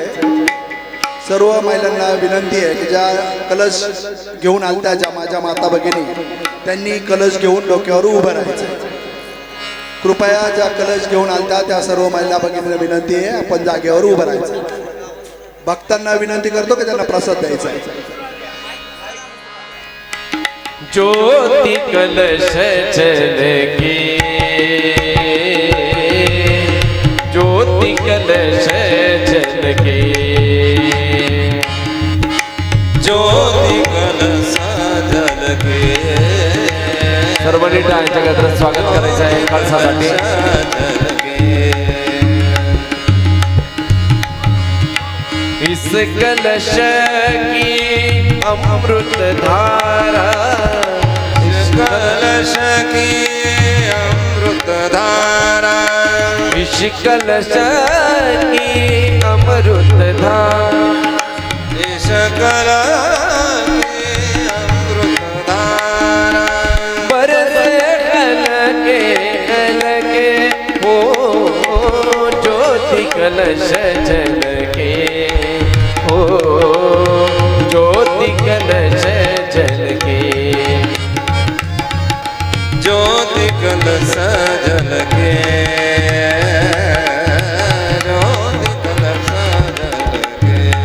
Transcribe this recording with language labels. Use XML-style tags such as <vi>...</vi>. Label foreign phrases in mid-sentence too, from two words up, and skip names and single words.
<mr>सर्व महिलांना विनंती आहे की ज्या कलश घेऊन आलत्या, ज्या माझ्या माता भगिनी, त्यांनी कलश घेऊन डोक्यावर उभं राहायचंय. कृपया ज्या कलश घेऊन आलत्या त्या सर्व महिला भगिनींना विनंती आहे आपण जागेवर उभं राहायचं. भक्तांना विनंती करतो की त्यांना प्रसाद द्यायचा आहे.</mr> <hi>ज्योति कलश झलके, ज्योति कलश झलके, ज्योति कलश झलके.</hi> <mr>सर्वांनी टाळ्यांच्या गजरात स्वागत करायचं आहे कलशासाठी.</mr> <hi>कलश की अमृत धारा, इस कलश की अमृत धारा, इस कलश की अमृत धारा, इस कलश की अमृत धारा, बरसे कलके कलके हो ज्योति कलश झलके हो ज्योति कलश झलके, ज्योति कलश झलके, ज्योति कलश झलके।</hi>